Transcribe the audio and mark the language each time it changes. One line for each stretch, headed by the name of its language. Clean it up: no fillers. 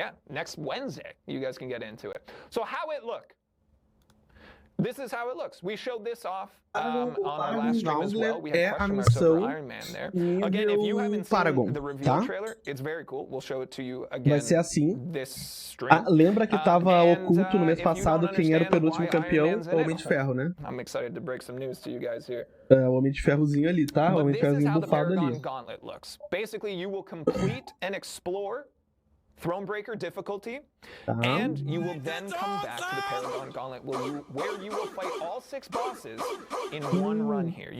English: Next Wednesday, you guys can get into it. So how it look? This is how it looks. We showed this off on our last stream as well. We had question marks over Iron Man there. Again, if you haven't seen the reveal trailer, it's very cool. We'll show it to you again.
Portuguese: Vai ser assim.
English: This stream.
Portuguese: Lembra que tava oculto no mês passado quem era o penúltimo campeão? O Homem de Ferro, né?
English: I'm excited to break some news to you guys here.
Portuguese: O Homem de Ferrozinho ali, tá? O Homem de Ferrozinho bufado ali.
English: Basically, you will complete and explore Thronebreaker difficulty, and you will then come back to the Paragon Gauntlet where you will fight all 6 bosses in one run here.